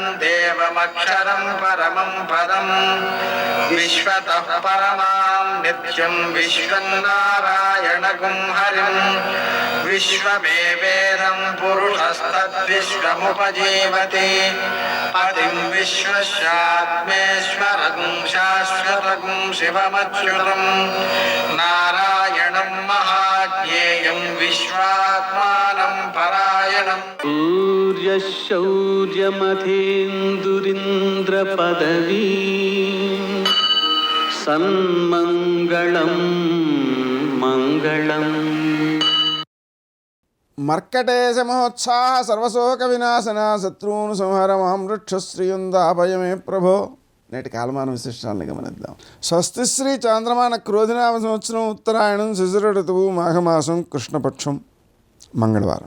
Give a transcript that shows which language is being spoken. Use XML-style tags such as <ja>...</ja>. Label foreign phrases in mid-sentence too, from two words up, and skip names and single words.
<sa>देवमक्षरं परमं पदं विश्वतः परमां नित्यं विश्वं नारायणगुं हरिं विश्वमेवेदं पुरुषस्तद्विश्वमुपजीवति पतिं विश्वस्यात्मेश्वरगुं शाश्वतगुं शिवमच्युतं नारायणं महाज्ञेयं विश्वात्मानं परायणम् सूर्यशौर्यमथेन्दुरिन्द्रपदवी सन्मङ्गलं मङ्गलम्. మర్కటేశ మహోత్సాహ సర్వశోక వినాశన శత్రువును సంహారమహం వృక్షశ్రీయుందాభయమే ప్రభో.</sa> <te>నేటి కాలమాన విశిష్టాలను గమనిద్దాం. స్వస్తి శ్రీ చాంద్రమాన క్రోధినామ సంవత్సరం ఉత్తరాయణం శిశిర ఋతువు మాఘమాసం కృష్ణపక్షం మంగళవారం.</te>